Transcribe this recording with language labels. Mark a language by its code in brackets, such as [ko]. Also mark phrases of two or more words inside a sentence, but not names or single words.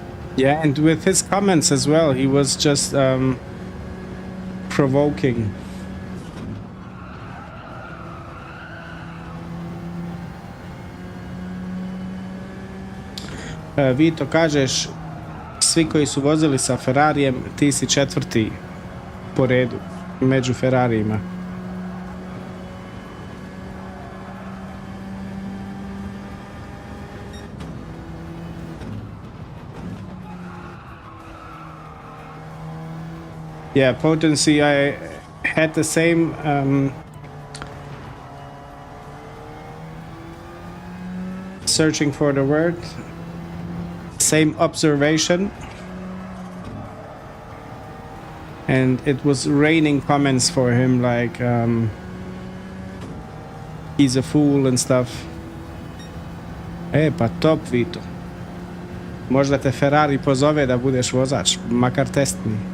[en] Yeah, and with his comments as well, he was just provoking. [hr] Vito, kažeš, svi koji su vozili sa Ferrarijem, ti si četvrti po redu među Ferrarijima. [en] Yeah, potency, I had the same searching for the word, same observation, and it was raining comments for him like he's a fool and stuff. [hr] Pa top, Vito. Možda te Ferrari pozove da budeš vozač, makar testni.